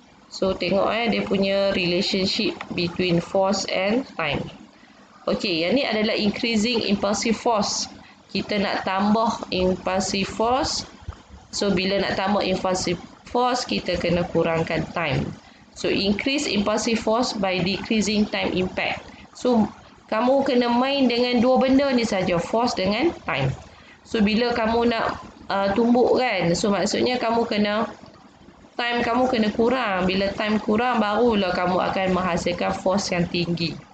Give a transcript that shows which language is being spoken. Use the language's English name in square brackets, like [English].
[Malay] So tengok dia punya relationship between force and time. Okay, yang ni adalah increasing impulsive force. Kita nak tambah impulsive force. So bila nak tambah impulsive force, kita kena kurangkan time. [English] So increase impulsive force by decreasing time impact. [Malay] So kamu kena main dengan dua benda ni saja, force dengan time. So bila kamu nak tumbuk kan, so maksudnya time kamu kena kurang. Bila time kurang, barulah kamu akan menghasilkan force yang tinggi.